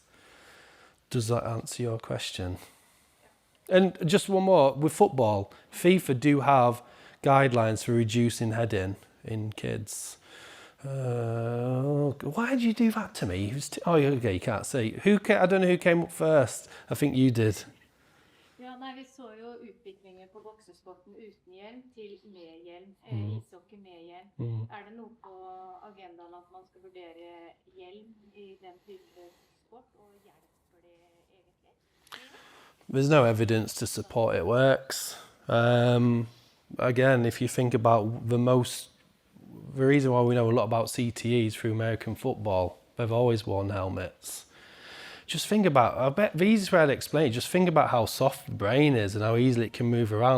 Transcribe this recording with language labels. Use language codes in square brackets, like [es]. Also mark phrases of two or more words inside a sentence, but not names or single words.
[en] Does that answer your question? And just one more, with football, FIFA do have guidelines for reducing heading in kids. Why did you do that to me? Okay, you can't see. I don't know who came up first. I think you did. [no] Ja, nei, vi så jo utviklingen på boksesporten uten hjelm til med hjelm, ishockey med hjelm. Det noe på agendaen at man skal vurdere hjelm I den type sport, og hjelper det egentlig? [en] There's no evidence to support it works. Again, if you think about the reason why we know a lot about CTEs through American football, they've always worn helmets. Just think about, I bet the easiest way I'd explain it, just think about how soft the brain is and how easily it can move around.